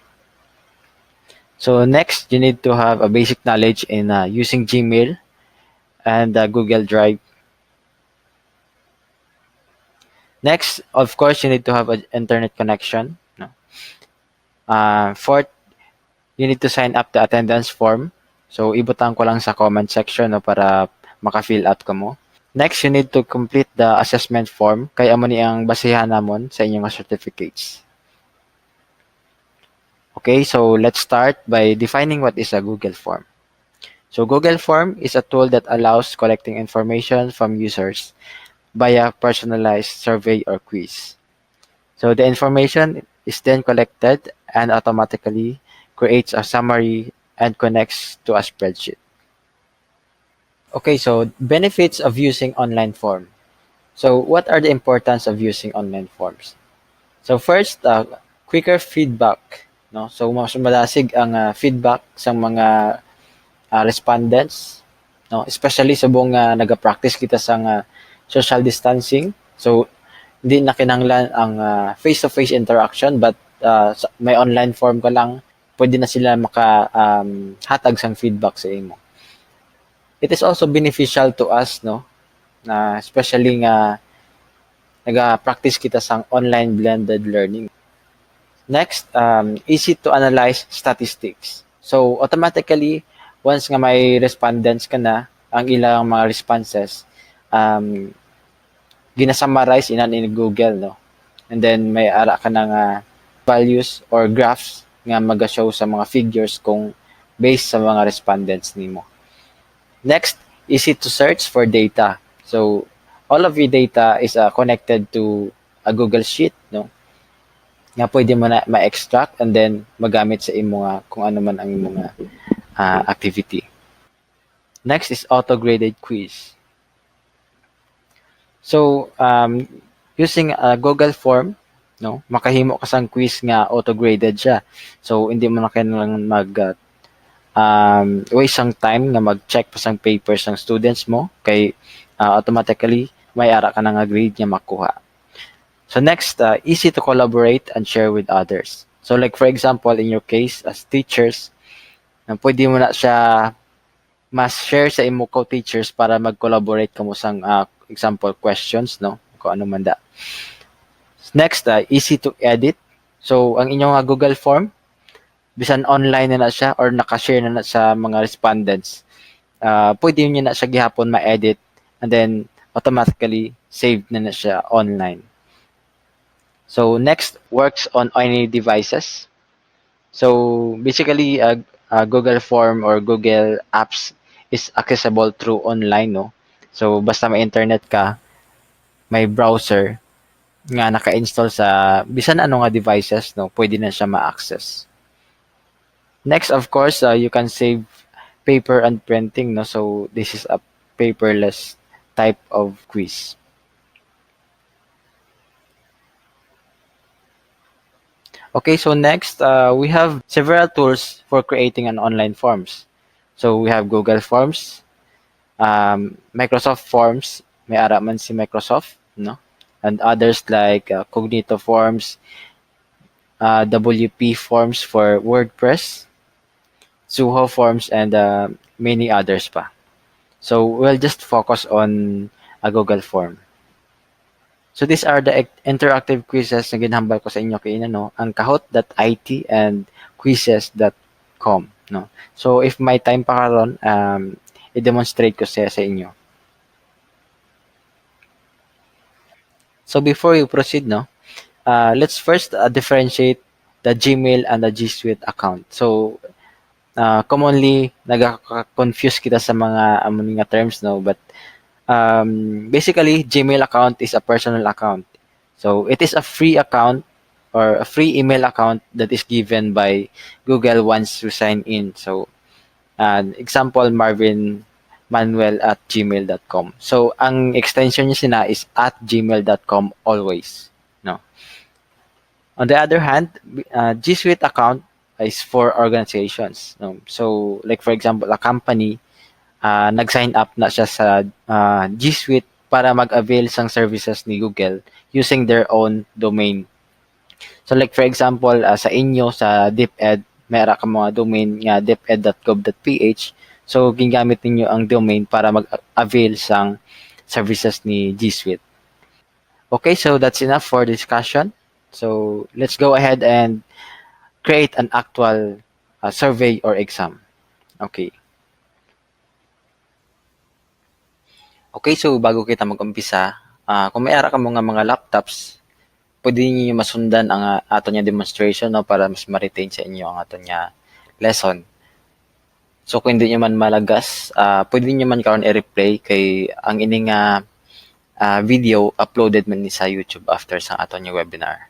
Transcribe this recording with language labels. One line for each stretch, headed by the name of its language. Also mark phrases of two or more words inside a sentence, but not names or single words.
English: So, next, you need to have a basic knowledge in using Gmail and Google Drive. Next, of course, you need to have an internet connection. No? Fourth, you need to sign up the attendance form. So,
Hiligaynon: ibutang ko lang sa
English: comment section
Hiligaynon: no, para maka-
English: fill out
Hiligaynon: ka mo.
English: Next, you need to complete the assessment form.
Hiligaynon: Kaya mo ni ang basihan namon sa inyong certificates.
English: Okay, so let's start by defining what is a Google form. So, Google form is a tool that allows collecting information from users via personalized survey or quiz. So the information is then collected and automatically creates a summary and connects to a spreadsheet. Okay, so benefits of using online form. So what are the importance of using online forms? So first, quicker feedback. No?
Hiligaynon: So mas malasig ang feedback sa mga respondents, no? Especially sa buong nag-practice kita sa
English: social distancing.
Hiligaynon: So hindi na kinahanglan ang
English: face-to-face interaction
Hiligaynon: but may
English: online form
Hiligaynon: ka lang, pwede na sila hatag sang feedback sa imo.
English: It is also beneficial to us, no?
Hiligaynon: Na especially nga naga-practice kita sang
English: online blended learning. Next, easy to analyze statistics. So automatically
Hiligaynon: once nga may respondents ka na, ang ilang mga responses, gina-summarize in Google, no? And then may ara ka ng
English: values or graphs
Hiligaynon: nga maga-show sa mga figures kung based sa mga respondents nimo.
English: Next, easy to search for data. So, all of your data is connected to a Google Sheet, no?
Hiligaynon: Nga pwede mo na ma-extract and then magamit sa imo nga kung ano man ang imo nga activity.
English: Next is auto-graded quiz. So, using a Google form,
Hiligaynon: no, makahimo ka sang quiz nga auto-graded siya. So, hindi mo na kailangan waste ang time nga mag-check pa sang papers ng students mo kay automatically may ara ka na nga grade nga makuha.
English: So next, easy to collaborate and share with others. So like for example, in your case as teachers,
Hiligaynon: pwede mo na siya mas share sa imo co-teachers para mag-collaborate kamo sang
English: example questions,
Hiligaynon: no? Kung ano man da.
English: Next, easy to edit.
Hiligaynon: So ang inyong Google form, bisan online na siya or naka-share na sa mga respondents, pwede nyo na siya gihapon ma-edit and then
English: automatically saved
Hiligaynon: na siya online.
English: So next, works on any devices. So basically, Google Form or Google Apps is accessible through online, no?
Hiligaynon: So basta may internet ka, may browser nga naka-install sa bisan ano nga devices, no? Pwede na siya ma-access.
English: Next, of course, you can save paper and printing, no? So this is a paperless type of quiz. Okay, so next, we have several tools for creating an online forms. So we have Google Forms, Microsoft Forms,
Hiligaynon: may ara man si Microsoft, no?
English: And others like Cognito Forms, WP Forms for WordPress, Suho Forms, and many others pa. So we'll just focus on a Google Form. So these are the interactive quizzes
Hiligaynon: na ginhambal ko sa inyo kay no, ang
English: kahoot.it and quizzes.com, no.
Hiligaynon: So if may time pa karon, i-demonstrate ko sa inyo.
English: So before you proceed, no, let's first differentiate the Gmail and the G Suite account. So commonly
Hiligaynon: nagaka-confuse kita sa mga terms, no,
English: but basically Gmail account is a personal account. So it is a free account or a free email account that is given by Google once you sign in. So example, Marvin Manuel at gmail.com.
Hiligaynon: So ang extension niya sina is at gmail.com always, no.
English: On the other hand, G Suite account is for organizations, no. So like for example, a company
Hiligaynon: nag-sign up na siya sa G Suite para mag-avail sang services ni Google
English: using their own domain. So like for example,
Hiligaynon: sa inyo sa DepEd, mayroon ka mga domain nga deped.gov.ph. So gingamit ninyo ang domain para mag-avail sang services ni G Suite.
English: Okay, so that's enough for discussion. So let's go ahead and create an actual survey or exam. Okay.
Hiligaynon: Okay, so bago kita mag-umpisa, kung may ara ka mga laptops, pwede niyo masundan ang ato niya demonstration, no, para mas ma-retain sa inyo ang ato niya lesson. So kung hindi niyo man malagas, pwede niyo man karon i-replay kay ang ining video uploaded man ni sa YouTube after sa ato niya webinar.